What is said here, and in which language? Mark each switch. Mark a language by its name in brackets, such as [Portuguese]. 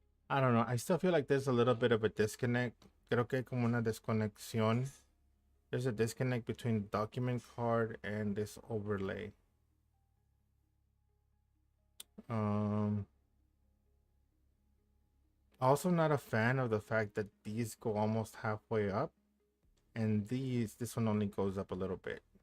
[English] I don't know. I still feel like there's a little bit of a disconnect. [Spanish] Creo que hay como una desconexión. [English] There's a disconnect between document card and this overlay. Also not a fan of the fact that these go almost halfway up and this one only goes up a little bit.